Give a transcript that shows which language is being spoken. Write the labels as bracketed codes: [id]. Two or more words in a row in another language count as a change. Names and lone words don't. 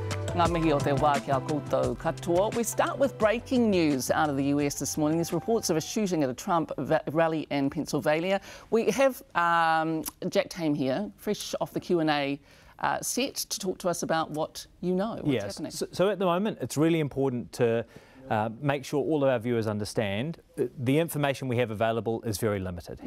[mi] Ngā mihi o te wā ki a koutou katoa. [en] We start with breaking news out of the US this morning. There's reports of a shooting at a Trump rally in Pennsylvania. We have Jack Tame here, fresh off the Q&A set, to talk to us about what you know, what's happening. So at the moment, it's really important to make sure all of our viewers understand the information we have available is very limited.